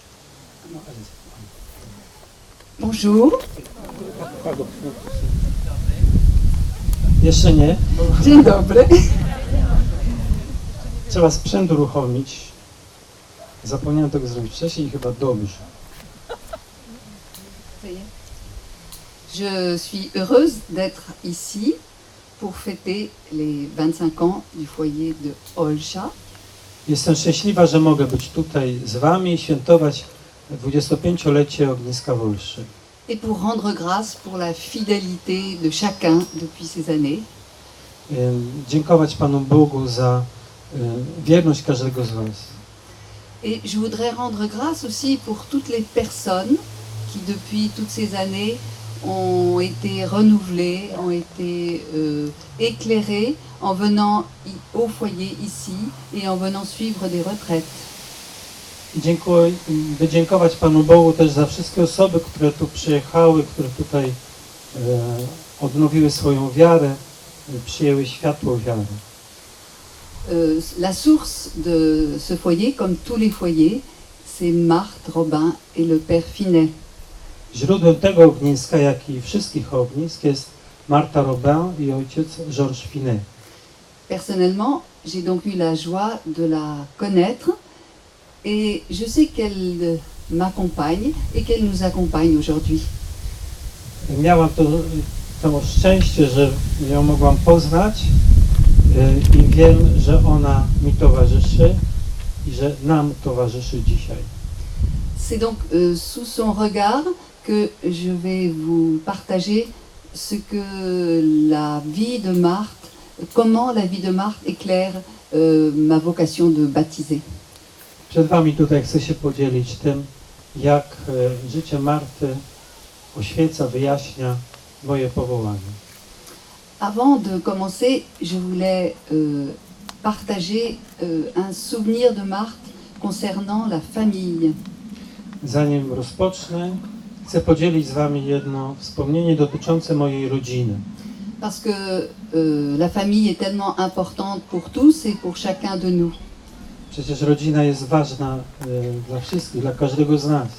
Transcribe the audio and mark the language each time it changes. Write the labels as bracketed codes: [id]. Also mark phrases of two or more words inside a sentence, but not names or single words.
[fr] Bonjour. [pl] Jeszcze nie. Dzień dobry. Trzeba sprzęt uruchomić. Zapomniałem tego zrobić wcześniej i chyba dobrze. [fr] Je suis heureuse d'être ici pour fêter les 25 ans du foyer de Olcha. [pl] Jestem szczęśliwa, że mogę być tutaj z Wami i świętować 25-lecie ogniska w Olszy. [fr] Et pour rendre grâce pour la fidélité de chacun depuis ces années. [pl] Dziękować Panu Bogu za wierność każdego z Was. [fr] Et je voudrais rendre grâce aussi pour toutes les personnes qui depuis toutes ces années ont été renouvelées, ont été éclairées en venant au foyer ici et en venant suivre des retraites. [pl] Wydziękować Panu Bogu też za wszystkie osoby, które tu przyjechały, które tutaj odnowiły swoją wiarę, przyjęły światło wiary. [fr] La source de ce foyer, comme tous les foyers, c'est Marthe Robin et le père Finet. [pl] Źródłem tego ogniska, jak i wszystkich ognisk, jest Martha Robin i ojciec Georges Finet. [fr] Personnellement, j'ai donc eu la joie de la connaître et je sais qu'elle m'accompagne et qu'elle nous accompagne aujourd'hui. [pl] Miałam to szczęście, że ją mogłam poznać i wiem, że ona mi towarzyszy i że nam towarzyszy dzisiaj. [fr] C'est donc sous son regard que je vais vous partager ce que la vie de Marthe, comment la vie de Marthe éclaire ma vocation de baptiser. [pl] Przed Wami tutaj chcę się podzielić tym, jak życie Marty oświeca, wyjaśnia moje powołanie. [fr] Avant de commencer, je voulais partager un souvenir de Marthe concernant la famille. [pl] Zanim rozpocznę, chcę podzielić z Wami jedno wspomnienie dotyczące mojej rodziny. [fr] Parce que la famille est tellement importante pour tous et pour chacun de nous. [pl] Przecież rodzina jest ważna dla wszystkich, dla każdego z nas.